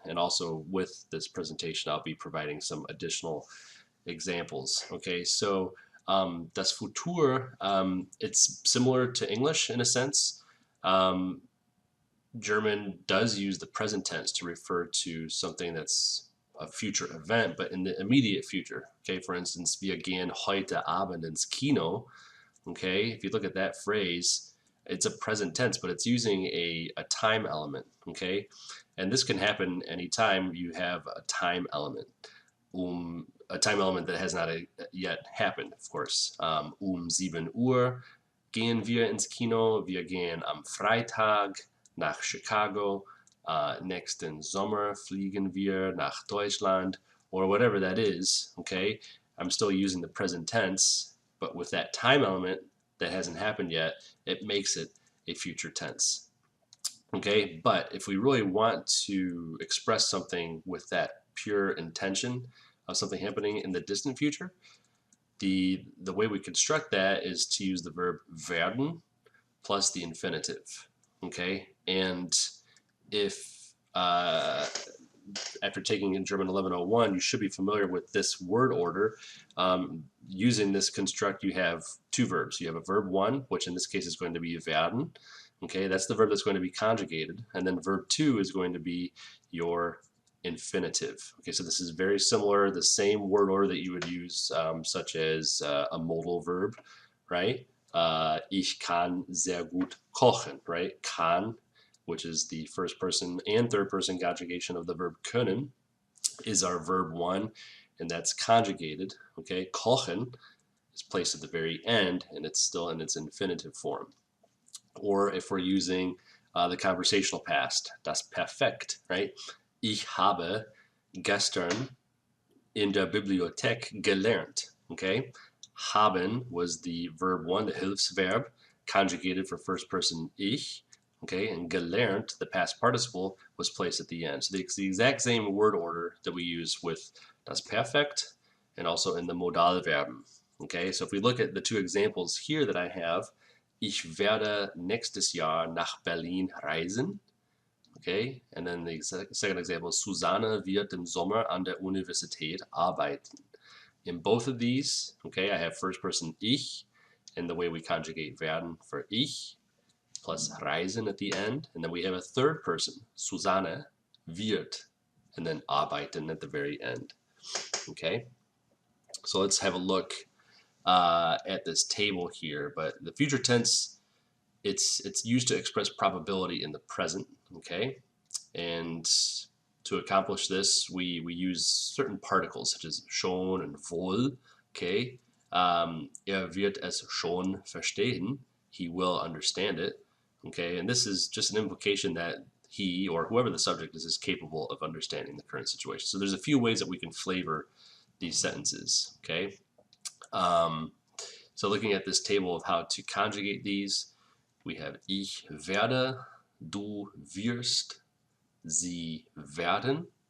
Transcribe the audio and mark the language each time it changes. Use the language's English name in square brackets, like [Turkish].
[English] And also with this presentation, I'll be providing some additional examples. Okay, so [German] das Futur, [English] it's similar to English in a sense. German does use the present tense to refer to something that's a future event, but in the immediate future. Okay, for instance, [German] wir gehen heute Abend ins Kino. [English] Okay, if you look at that phrase, it's a present tense, but it's using a time element. Okay, and this can happen anytime you have a time element. A time element that has not yet happened, of course. [German] 7 Uhr gehen wir ins Kino. Wir gehen am Freitag nach Chicago. Nächsten Sommer fliegen wir nach Deutschland, [English] or whatever that is. Okay, I'm still using the present tense, but with that time element that hasn't happened yet, it makes it a future tense. Okay, but if we really want to express something with that pure intention of something happening in the distant future, the way we construct that is to use the verb werden plus the infinitive. Okay, and if after taking in German 1101, you should be familiar with this word order. Using this construct, you have two verbs. You have a verb 1, which in this case is going to be werden. Okay, that's the verb that's going to be conjugated. And then verb 2 is going to be your infinitive. Okay, so this is very similar, the same word order that you would use, such as a modal verb, right? [German] Ich kann sehr gut kochen, right? [English] Kann, which is the first person and third person conjugation of the verb können, is our verb 1, and that's conjugated. Okay, kochen is placed at the very end, and it's still in its infinitive form. Or if we're using the conversational past, das Perfekt, right? [German] Ich habe gestern in der Bibliothek gelernt. [English] Okay, haben was the verb 1, the Hilfsverb, conjugated for first person ich. Okay, and gelernt, the past participle, was placed at the end. So it's the exact same word order that we use with das Perfekt and also in the Modalverben. Okay, so if we look at the two examples here that I have, [German] ich werde nächstes Jahr nach Berlin reisen. [English] Okay, and then the second example, [German] Susanne wird im Sommer an der Universität arbeiten. [English] In both of these, okay, I have first person ich, and the way we conjugate werden for ich, plus reisen at the end, and then we have a third person, Susanne wird, and then arbeiten at the very end. Okay, so let's have a look at this table here. But the future tense, it's used to express probability in the present. Okay, and to accomplish this, we use certain particles such as schon and wohl. Okay, wird es schon verstehen. He will understand it. Okay, and this is just an implication that he or whoever the subject is capable of understanding the current situation. So there's a few ways that we can flavor these sentences. Okay, so looking at this table of how to conjugate these, we have [German] ich werde, du wirst, sie werden.